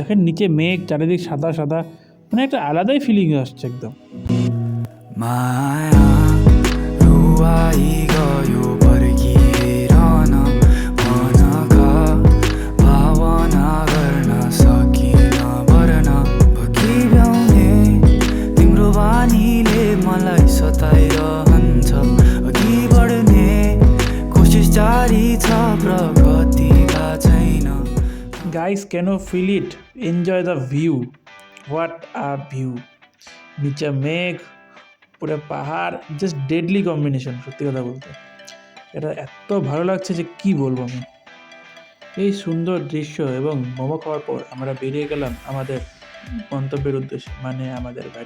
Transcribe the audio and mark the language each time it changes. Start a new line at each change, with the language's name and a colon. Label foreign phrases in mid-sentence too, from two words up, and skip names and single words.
Bangla: দেখেন নিচে মেঘ, চারিদিক সাদা সাদা, মানে একটা আলাদাই ফিলিং আসছে একদম।
Nepali: माया रुवाई गयो फर्किएर न मनका भावना गर्न सकिन भर्न भकिब्याउने तिम्रो बानीले मलाई सताइरहन्छ अघि बढ्ने कोसिस जारी छ प्रगति भा छैन
English: guys can you feel it, enjoy the view, what a view.
Bangla: নিচে মেঘ, পুরো পাহাড়,
English: just deadly combination.
Bangla: সত্যি কথা বলতে এটা এত ভালো লাগছে যে কি বলবো আমি। এই সুন্দর দৃশ্য এবং মোমো খাওয়ার পর আমরা বেরিয়ে গেলাম আমাদের গন্তব্যের উদ্দেশ্যে, মানে আমাদের বাড়ি।